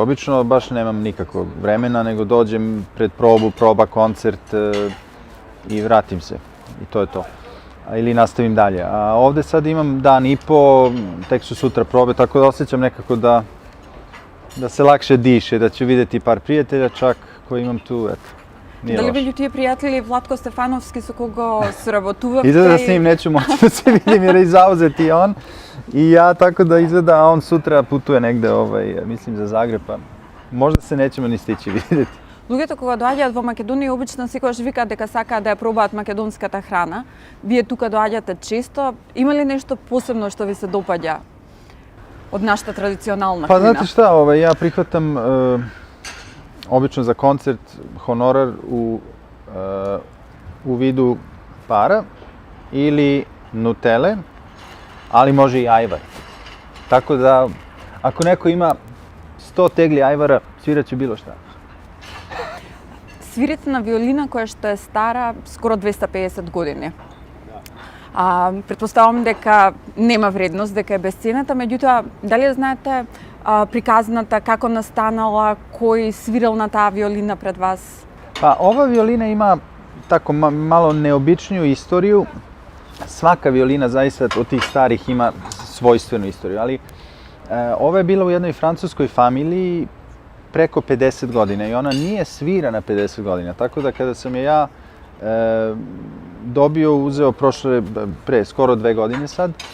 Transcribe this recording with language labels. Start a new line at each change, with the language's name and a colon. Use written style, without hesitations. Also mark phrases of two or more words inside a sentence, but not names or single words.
Serbian: Obično baš nemam nikakvog vremena, nego dođem pred probu, proba koncert i vratim se. I to je to. Ili nastavim dalje. A ovde sad imam dan i po, tek su sutra probe, tako da osjećam nekako da se lakše diše, da ću videti par prijatelja čak koji imam tu, eto.
Macedonian: Дали меѓу тие пријатели Владко Стефановски со кого сработувавте?
Serbian: Изгледа да с ним неću moći da se vidim jer je zauzet i on i ja, tako da izgleda, a on sutra putuje negde, mislim za Zagreb, pa možda se nećemo ni stići videti.
Macedonian: Луѓето кога доаѓаат во Македонија обично секогаш викаат дека сакаат да ја пробаат македонската храна. Вие тука доаѓате често. Има ли нешто посебно што ви се допаѓа од нашата традиционална
Serbian: Pa
Macedonian: храна?
Serbian: znate šta, ja prihvatam obično za koncert honorar u vidu para ili nutele, ali može i ajvar. Tako da, ako neko ima 100 tegli ajvara, sviraće bilo šta.
Macedonian: Свирите на виолина која што е стара скоро 250 години. Претпоставам дека нема вредност, дека е бесцената, меѓутоа, дали знаете приказната, како настанала, кој свирил на таа виолина пред вас?
Serbian: Pa ova violina ima tako malo neobičniju istoriju. Svaka violina zaista od tih starih ima svojstvenu istoriju, ali ova je bila u jednoj francuskoj familiji preko 50 godina i ona nije svirana 50 godina, tako da kada sam je ja uzeo pre skoro 2 godine sad,